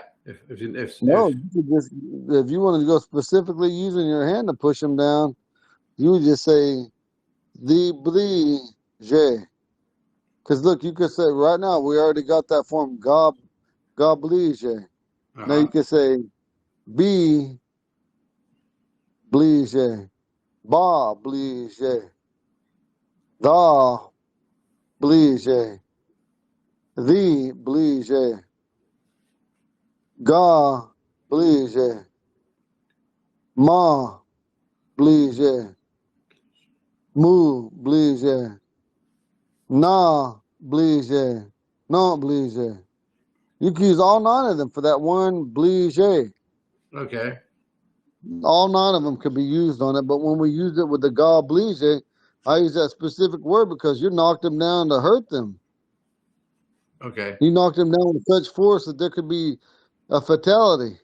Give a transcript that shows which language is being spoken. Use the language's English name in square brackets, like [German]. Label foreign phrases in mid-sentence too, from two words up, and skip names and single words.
[English] no, you could just, if you wanted to go specifically using your hand to push them down, you would just say the blige. Because look, you could say right now we already got that form goblige. Now you could say be blige, ba blige, da blige, the blige, ga blige, ma blige, mu blige, na blige, non blige. You can use all 9 of them for that one blige. Okay. All 9 of them could be used on it, but when we use it with the ga blige, I use that specific word because you knocked them down to hurt them. Okay. You knocked them down with such force that there could be a fatality.